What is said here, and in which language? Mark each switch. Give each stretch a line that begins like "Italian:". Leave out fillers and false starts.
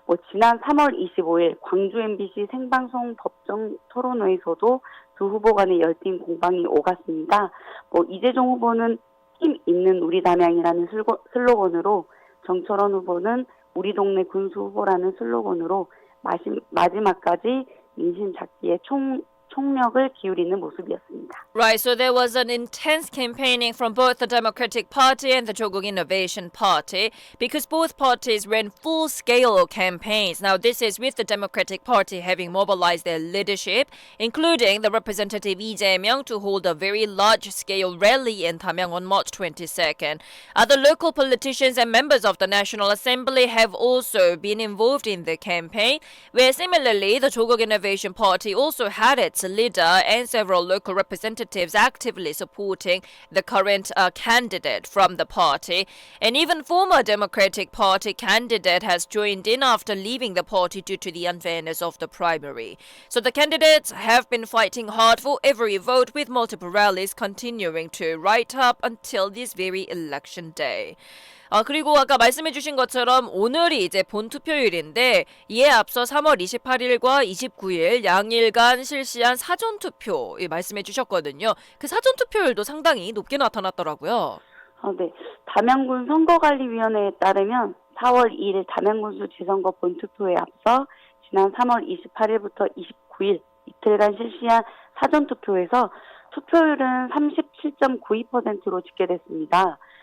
Korean: 지난 3월 25일 광주 MBC 생방송 법정 토론회에서도 두 후보 간의 열띤 공방이 오갔습니다. 이재종 후보는 힘 있는 우리 담양이라는 슬로건으로, 정철원 후보는 우리 동네 군수 후보라는 슬로건으로 마지막까지 민심 잡기에 총력을 기울이는 모습이었습니다.
English: Right, so there was an intense campaigning from both the Democratic Party and the Joguk Innovation Party because both parties ran full-scale campaigns. Now, this is with the Democratic Party having mobilized their leadership, including the representative Lee Jae-myung, to hold a very large-scale rally in Damyang on March 22nd. Other local politicians and members of the National Assembly have also been involved in the campaign, where similarly, the Joguk Innovation Party also had its leader and several local representatives actively supporting the current candidate from the party. And even former Democratic Party candidate has joined in after leaving the party due to the unfairness of the primary. So the candidates have been fighting hard for every vote, with multiple rallies continuing to right up until this very election day.
Korean: 그리고 아까 말씀해주신 것처럼 오늘이 이제 본투표일인데, 이에 앞서 3월 28일과 29일 양일간 실시한 사전투표 말씀해주셨거든요. 그 사전투표율도 상당히 높게 나타났더라고요. 네. 담양군 선거관리위원회에 따르면 4월 2일 담양군수 지선거 본투표에 앞서 지난 3월 28일부터 29일 이틀간 실시한 사전투표에서 투표율은 37.92%로 집계됐습니다.